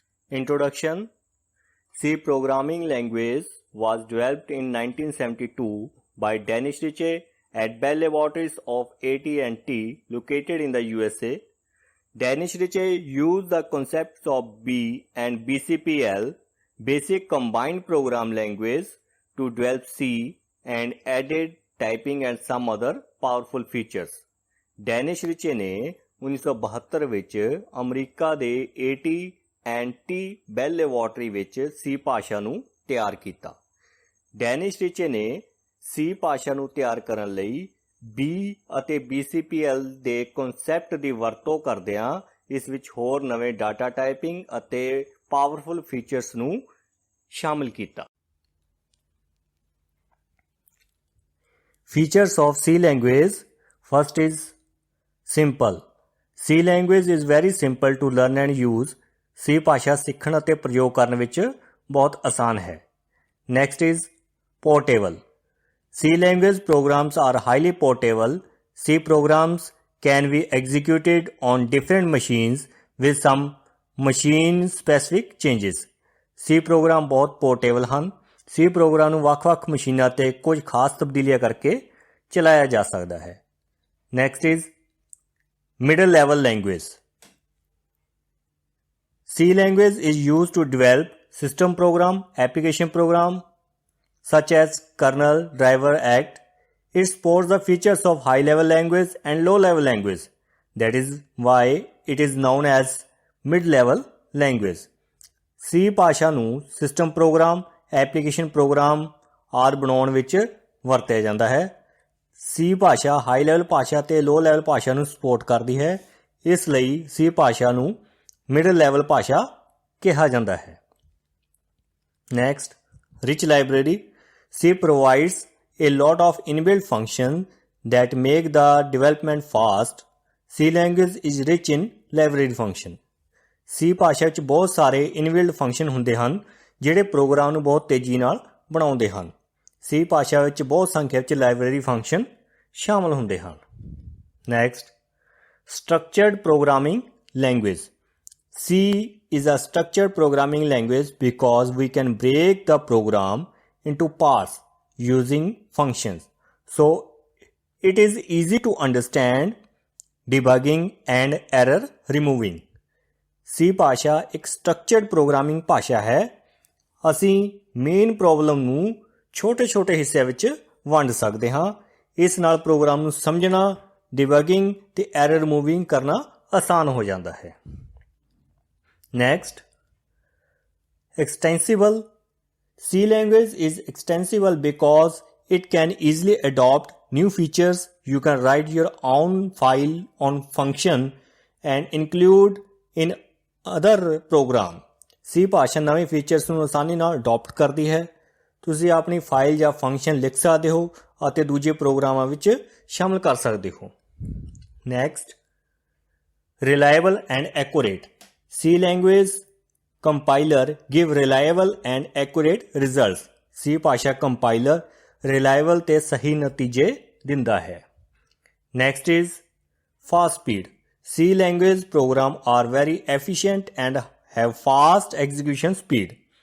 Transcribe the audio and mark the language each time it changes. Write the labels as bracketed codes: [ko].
[en] Introduction. C programming language was developed in 1972 by Dennis Ritchie at Bell Laboratories of AT&T located in the USA. Dennis Ritchie used the concepts of B and BCPL, Basic Combined Program Language, to develop C and added typing and some other powerful features. [pa] Danish ਰਿਚੇ ਨੇ 1972 ਵਿੱਚ America ਦੇ AT&T ਬੈਲ laboratory ਵਿੱਚ C ਭਾਸ਼ਾ ਨੂੰ ਤਿਆਰ ਕੀਤਾ। Danish ਰਿਚੇ ਨੇ C ਭਾਸ਼ਾ ਨੂੰ ਤਿਆਰ ਕਰਨ ਲਈ B ਅਤੇ BCPL ਦੇ ਕਨਸੈਪਟ ਦੀ ਵਰਤੋਂ ਕਰਦਿਆਂ ਇਸ ਵਿੱਚ ਹੋਰ ਨਵੇਂ ਡਾਟਾ ਟਾਈਪਿੰਗ ਅਤੇ ਪਾਵਰਫੁਲ ਫੀਚਰਸ ਨੂੰ ਸ਼ਾਮਿਲ ਕੀਤਾ। [en] Features of C language. First is simple. C language is very simple to learn and use. [pa] C ਭਾਸ਼ਾ ਸਿੱਖਣ ਅਤੇ ਪ੍ਰਯੋਗ ਕਰਨ ਵਿੱਚ ਬਹੁਤ ਆਸਾਨ ਹੈ। [en] Next is portable. C language programs are highly portable. C programs can be executed on different machines with some machine specific changes. [pa] C program ਬਹੁਤ portable ਹਨ। C program ਨੂੰ ਵੱਖ-ਵੱਖ ਮਸ਼ੀਨਾਂ ਤੇ ਕੁਝ ਖਾਸ ਤਬਦੀਲੀਆਂ ਕਰਕੇ ਚਲਾਇਆ ਜਾ ਸਕਦਾ ਹੈ। [en] Next is middle level language. C language is used to develop system program, application program such as kernel, driver, act. It supports the features of high level language and low level language. That is why it is known as mid level language. [pa] C ਭਾਸ਼ਾ ਨੂੰ system programme, application programme ਆਦਿ ਬਣਾਉਣ ਵਿੱਚ ਵਰਤਿਆ ਜਾਂਦਾ ਹੈ। C ਭਾਸ਼ਾ high level ਭਾਸ਼ਾ ਅਤੇ ਲੋ ਲੈਵਲ ਭਾਸ਼ਾ ਨੂੰ ਸਪੋਰਟ ਕਰਦੀ ਹੈ, ਇਸ ਲਈ C ਭਾਸ਼ਾ ਨੂੰ ਮਿਡਲ ਲੈਵਲ ਭਾਸ਼ਾ ਕਿਹਾ ਜਾਂਦਾ ਹੈ। Next, rich library. [en] C provides a lot of inbuilt functions that make the development fast. C language is rich in library function. [pa] C ਭਾਸ਼ਾ ਵਿੱਚ ਬਹੁਤ ਸਾਰੇ ਇਨਬਿਲਟ ਫੰਕਸ਼ਨ ਹੁੰਦੇ ਹਨ ਜਿਹੜੇ ਪ੍ਰੋਗਰਾਮ ਨੂੰ ਬਹੁਤ ਤੇਜ਼ੀ ਨਾਲ ਬਣਾਉਂਦੇ ਹਨ। C ਭਾਸ਼ਾ ਵਿੱਚ ਬਹੁਤ ਸੰਖਿਆ ਵਿੱਚ ਲਾਇਬ੍ਰੇਰੀ ਫੰਕਸ਼ਨ ਸ਼ਾਮਲ ਹੁੰਦੇ ਹਨ। Next, structured programming language. [en] C is a structured programming language because we can break the program into parts using functions. So it is easy to understand, debugging and error removing. [pa] C ਭਾਸ਼ਾ ਇੱਕ structured programming ਭਾਸ਼ਾ ਹੈ। ਅਸੀਂ main problem ਨੂੰ ਛੋਟੇ-ਛੋਟੇ ਹਿੱਸਿਆਂ ਵਿੱਚ ਵੰਡ ਸਕਦੇ ਹਾਂ। ਇਸ ਨਾਲ ਪ੍ਰੋਗਰਾਮ ਨੂੰ ਸਮਝਣਾ, ਡਿਬਗਿੰਗ ਤੇ ਐਰਰ ਰਿਮੂਵਿੰਗ ਕਰਨਾ ਆਸਾਨ ਹੋ ਜਾਂਦਾ ਹੈ। Next, [en] extensible. C language is extensible because it can easily adopt new features. You can write your own file on function and include in other program. [pa] C ਭਾਸ਼ਾ ਨਵੇਂ ਫੀਚਰਸ ਨੂੰ ਆਸਾਨੀ ਨਾਲ ਅਡਾਪਟ ਕਰਦੀ ਹੈ। ਤੁਸੀਂ ਆਪਣੀ ਫਾਈਲ ਜਾਂ ਫੰਕਸ਼ਨ ਲਿਖ ਸਕਦੇ ਹੋ ਅਤੇ ਦੂਜੇ ਪ੍ਰੋਗਰਾਮਾਂ ਵਿੱਚ ਸ਼ਾਮਲ ਕਰ ਸਕਦੇ ਹੋ। Next, reliable and accurate. [en] C language compiler give reliable and accurate results. [pa] C ਭਾਸ਼ਾ ਕੰਪਾਈਲਰ ਰਿਲਾਇਬਲ ਤੇ ਸਹੀ ਨਤੀਜੇ ਦਿੰਦਾ ਹੈ। [en] Next is fast speed. C language program are very efficient and have fast execution speed.